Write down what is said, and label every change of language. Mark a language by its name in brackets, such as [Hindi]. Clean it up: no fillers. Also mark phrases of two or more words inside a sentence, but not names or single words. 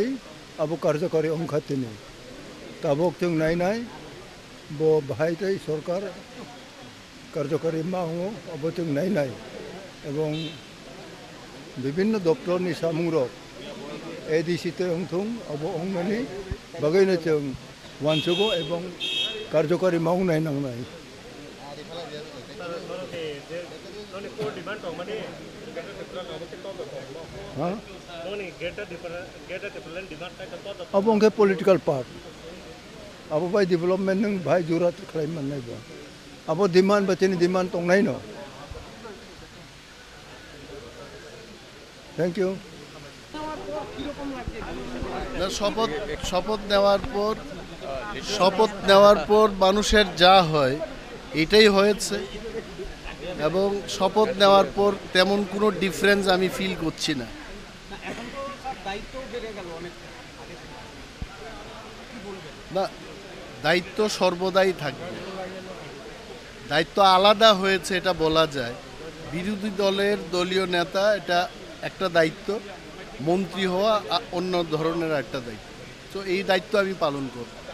[Bodo] अब कार्यकारी अंखातिनि ताबक जों नायनाय बो बाहायतै सरकार कार्यकारी मावो अब जों नायनाय एवं विभिन्न दप्तरनि सामुंरक एडिसिते अंथुं अब अंगमानि बागैनो जों वानसुगो एवं कार्यकारी मावनाय नांनाय अब उनके [English] political part [Bodo] अब भाई डेवलपमेंट नों भाई जरूरत खालाम मोननाय बा अब डिमांड बचेनि डिमांड दंनाय न [English] thank you [Bangla] শপথ নেওয়ার পর মানুষের যা হয় এটাই হয়েছে এবং শপথ নেওয়ার পর তেমন কোনো ডিফারেন্স আমি ফিল করছি না না দায়িত্ব সর্বদাই থাকবে দায়িত্ব আলাদা হয়েছে এটা বলা যায় বিরোধী দলের দলীয় নেতা এটা একটা দায়িত্ব মন্ত্রী হওয়া অন্য ধরনের একটা দায়িত্ব তো এই দায়িত্ব আমি পালন করব